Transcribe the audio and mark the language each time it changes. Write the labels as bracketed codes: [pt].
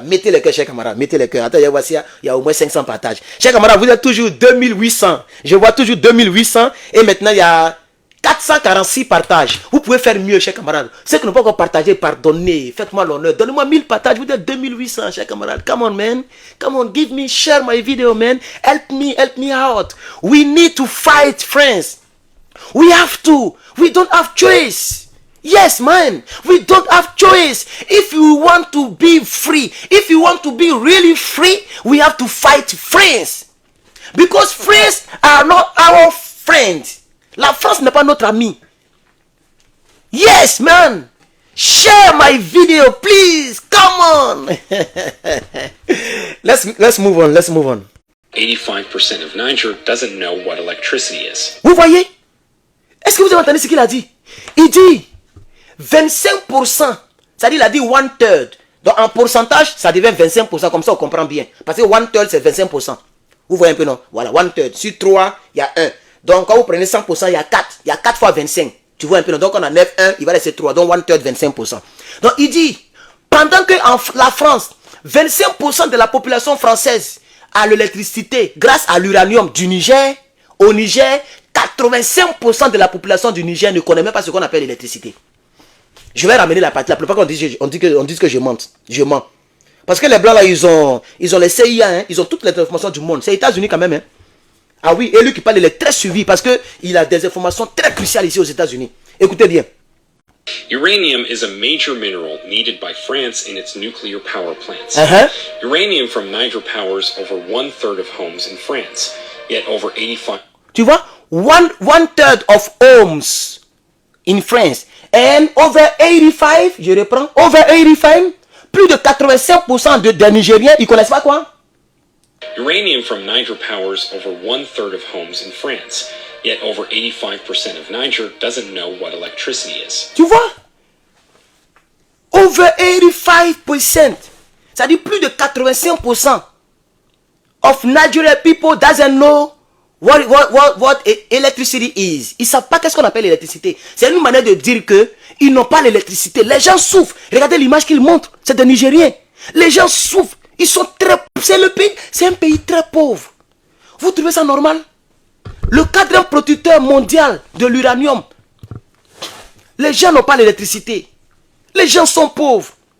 [fr] Mettez le cœur, chers camarades, mettez le cœur. Attends, voici, il y a au moins 500 partages. Chers camarades, vous êtes toujours 2800. Je vois toujours 2800. Et maintenant, il y a 446 partages. Vous pouvez faire mieux, chers camarades. Ceux qui n'ont pas encore partagé, pardonnez. Faites-moi l'honneur. Donnez-moi 1000 partages. Vous êtes 2800, chers camarades. [en] Come on, man. Come on, give me, share my video, man. Help me out. We need to fight, friends. We have to. We don't have choice. Yes, man. We don't have choice. If you want to be free, if you want to be really free, we have to fight friends. Because friends are not our friends. [fr] La France n'est pas notre ami. [en] Yes, man. Share my video, please. Come on. Let's move on. Let's move on. 85% of Niger doesn't know what electricity is. [fr] Vous voyez? Est-ce que vous avez entendu ce qu'il a dit? Il dit 25%. C'est-à-dire, il a dit 1/3. Donc, en pourcentage, ça devient 25%. Comme ça, on comprend bien. Parce que 1/3, c'est 25%. Vous voyez un peu, non? Voilà, 1/3. Sur 3, il y a 1. Donc, quand vous prenez 100%, il y a 4. Il y a 4 fois 25. Tu vois un peu, non? Donc, on enlève 1, il va rester 3. Donc, 1/3, 25%. Donc, il dit, pendant que la France, 25% de la population française a l'électricité grâce à l'uranium du Niger, au Niger, 85% de la population du Niger ne connaît même pas ce qu'on appelle l'électricité. Je vais ramener la partie. La plupart on dit que je mente. Je mens. Parce que les blancs là, ils ont les CIA, hein, ils ont toutes les informations du monde. C'est les États-Unis quand même. Hein. Ah oui, et lui qui parle, il est très suivi parce qu'il a des informations très cruciales ici aux États-Unis. Écoutez bien. [en] Uranium is a major mineral needed by France in its nuclear power plants. Uranium from Niger powers over 1/3 of homes in France. Yet over 85. [fr] Tu vois? [en] 1/3 of homes in France and over 85, [fr] je reprends, [en] over 85, [fr] plus de 85% des Nigériens, ils connaissent pas quoi? [en] Uranium from Niger powers over 1/3 of homes in France, yet over 85% of Niger doesn't know what electricity is. [fr] Tu vois? [en] Over 85%, [fr] c'est-à-dire plus de [en] 85% of Nigerian people doesn't know what electricity is. [fr] Ils ne savent pas qu'est-ce qu'on appelle l'électricité. C'est une manière de dire que ils n'ont pas l'électricité. Les gens souffrent. Regardez l'image qu'ils montrent. C'est des Nigériens. Les gens souffrent. Ils sont très... C'est un pays très pauvre. Vous trouvez ça normal? Le quatrième producteur mondial de l'uranium. Les gens n'ont pas l'électricité. Les gens sont pauvres.